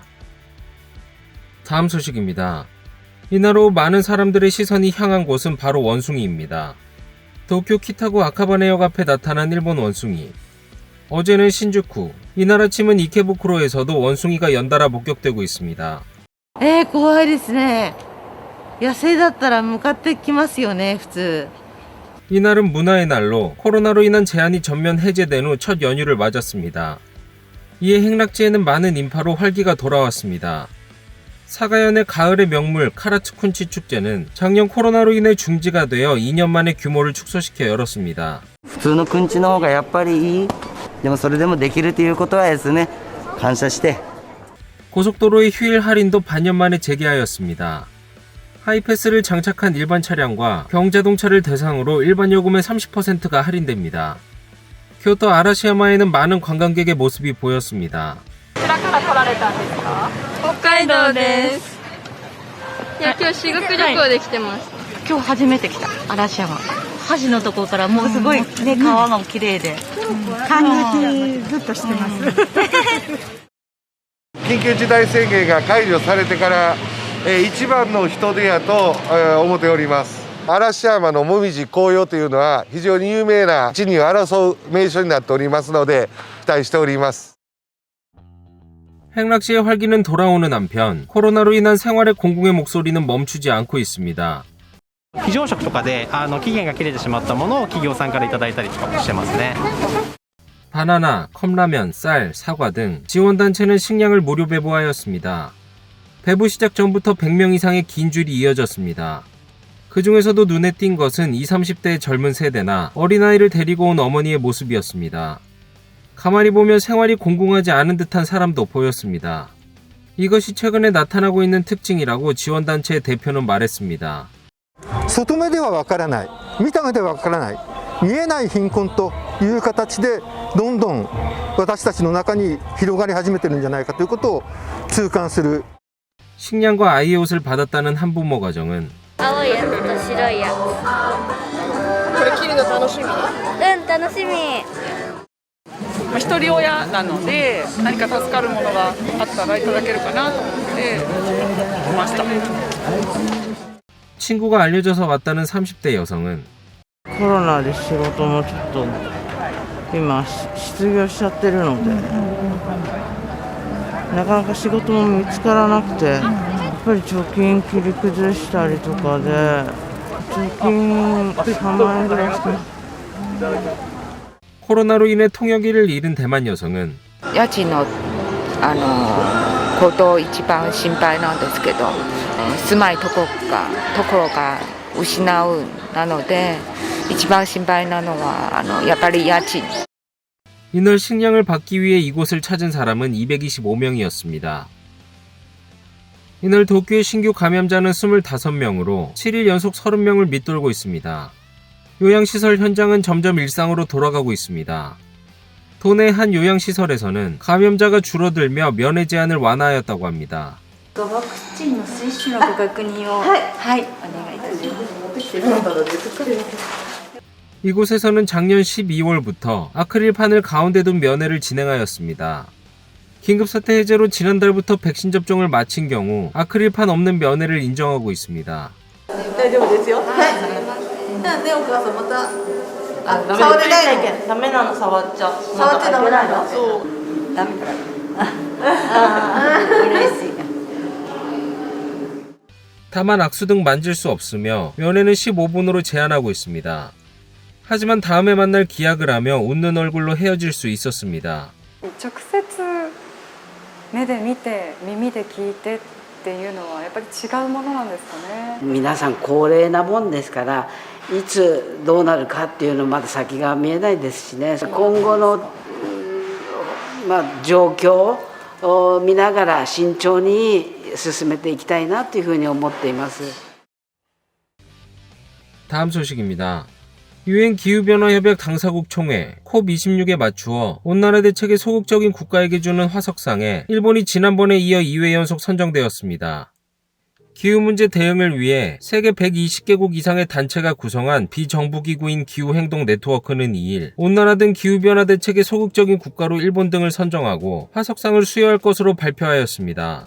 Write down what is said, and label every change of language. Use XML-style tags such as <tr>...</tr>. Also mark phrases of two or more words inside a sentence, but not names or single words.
<ko>다음 소식입니다. 이날 오후 많은 사람들의 시선이 향한 곳은 바로 원숭이입니다. 도쿄 키타구 아카바네역 앞에 나타난 일본 원숭이. 어제는 신주쿠, 이날 아침은 이케부쿠로에서도 원숭이가 연달아 목격되고 있습니다.</ko> <ja>怖いですね。野生だったら向かってきますよね、普通。</ja> <ko>이날은 문화의 날로 코로나로 인한 제한이 전면 해제된 후 첫 연휴를 맞았습니다. 이에 행락지에는 많은 인파로 활기가 돌아왔습니다. 사가현의 가을의 명물 카라츠쿤치 축제는 작년 코로나로 인해 중지가 되어 2년 만에 규모를 축소시켜 열었습니다.</ko> <ja>普通のくんちの方がやっぱりいい。でもそれでもできるということはですね、感謝して。</ja> <ko>고속도로의 휴일 할인도 반년 만에 재개하였습니다. 하이패스를 장착한 일반 차량과 경자동차를 대상으로 일반 요금의 30%가 할인됩니다. 교토 아라시야마에는 많은 관광객의 모습이 보였습니다.</ko> <ja>北海道です。いや、今日修学旅行で来てます。今日初めて来た、嵐山。橋のとこからもうすごいね、川も綺麗で。感激ずっとしてます。緊急事態宣言が解除されてから一番の人出やと思っております。嵐山のもみじ紅葉というのは非常に有名な地に争う名所になっておりますので期待しております。</ja> <ko>행락시의 활기는 돌아오는 한편 코로나로 인한 생활의 공공의 목소리는 멈추지 않고 있습니다.</ko> <ja>非常食とかで期限が切れてしまったものを企業さんからいただいたりとかもしてますね。</ja> <ko>바나나, 컵라면, 쌀, 사과 등 지원단체는 식량을 무료 배부하였습니다. 배부 시작 전부터 100명 이상의 긴 줄이 이어졌습니다. 그 중에서도 눈에 띈 것은 20, 30대의 젊은 세대나 어린아이를 데리고 온 어머니의 모습이었습니다. 가만히 보면 생활이 공공하지 않은 듯한 사람도 보였습니다. 이것이 최근에 나타나고 있는 특징이라고 지원단체의 대표는 말했습니다.</ko> <ja>外目ではわからない、見た目ではわからない、見えない貧困という形でどんどん私たちの中に広がり始めてるんじゃないかということを痛感する。</ja> <ko>식량과 아이의 옷을 받았다는 한부모 가정은</ko> <ja>青いやつと白いやつ。これ着るの楽しみ？楽しみ。一人親なので何か助かるものがあったらいただけるかなと思って来ました。</ja> <ko>친구가 알려줘서 왔다는 30대 여성은</ko> <ja>コロナで仕事もちょっと今失業しちゃってるので、なかなか仕事も見つからなくて、やっぱり貯金切り崩したりとかで貯金3万円ぐらいしてます。</ja> <ko>코로나로 인해 통역일을 잃은 대만 여성은</ko> <ja>家賃のこと一番心配なんですけど、住まいところが失うなので一番心配なのはやっぱり家賃。</ja> <ko>이날 식량을 받기 위해 이곳을 찾은 사람은 225명이었습니다. 이날 도쿄의 신규 감염자는 25명으로 7일 연속 30명을 밑돌고 있습니다. 요양시설 현장은 점점 일상으로 돌아가고 있습니다. 도내 한 요양시설에서는 감염자가 줄어들며 면회 제한을 완화하였다고 합니다.</ko> <ja>ワクチンの接種のご確認を、はい、お願いいたします。</ja> <ko>이곳에서는 작년 12월부터 아크릴판을 가운데 둔 면회를 진행하였습니다. 긴급사태 해제로 지난달부터 백신 접종을 마친 경우 아크릴판 없는 면회를 인정하고 있습니다.</ko> <ja>大丈夫ですよ。はい。ね、お母さんまた。触れないの。ダメなの触っちゃ。触っちゃダメなの。そう。ダメだ。嬉しい。</ja> <ko>다만 악수 등 만질 수 없으며 면회는 15분으로 제한하고 있습니다. 하지만 다음에 만날 기약을 하며 웃는 얼굴로 헤어질 수 있었습니다.</ko> <ja>直接目で見て耳で聞いてっていうのはやっぱり違うものなんですかね。皆さん高齢なもんですからいつどうなるかっていうのまだ先が見えないですしね、今後の、状況を見ながら慎重に進めていきたいなというふうに思っています。</ja> <ko>다음 소식입니다. 유엔 기후변화협약 당사국 총회 COP26에 맞추어 온난화 대책에 소극적인 국가에게 주는 화석상에 일본이 지난번에 이어 2회 연속 선정되었습니다. 기후 문제 대응을 위해 세계 120개국 이상의 단체가 구성한 비정부기구인 기후행동 네트워크는 2일 온난화 등 기후변화 대책에 소극적인 국가로 일본 등을 선정하고 화석상을 수여할 것으로 발표하였습니다.</ko>